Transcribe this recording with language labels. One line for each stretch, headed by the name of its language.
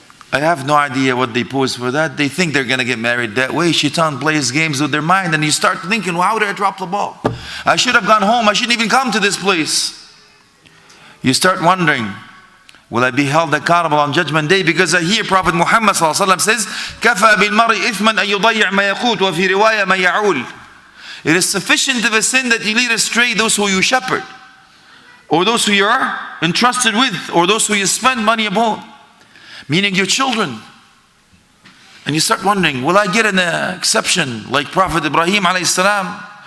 English: I have no idea what they pose for that. They think they're going to get married that way. Shaitan plays games with their mind, and you start thinking, well, how did I drop the ball? I should have gone home. I shouldn't even come to this place. You start wondering, will I be held accountable on Judgment Day? Because I hear Prophet Muhammad says,
Arabic: كَفَى بِالْمَرْءِ إِثْمًا أَن يُضَيِّعْ مَا يَقُوتُ وَفِي رِوَايَةٍ مَا يَعُولُ.
English: It is sufficient of a sin that you lead astray those who you shepherd, or those who you are entrusted with, or those who you spend money upon. Meaning your children. And you start wondering, will I get an exception like Prophet Ibrahim alayhi salam?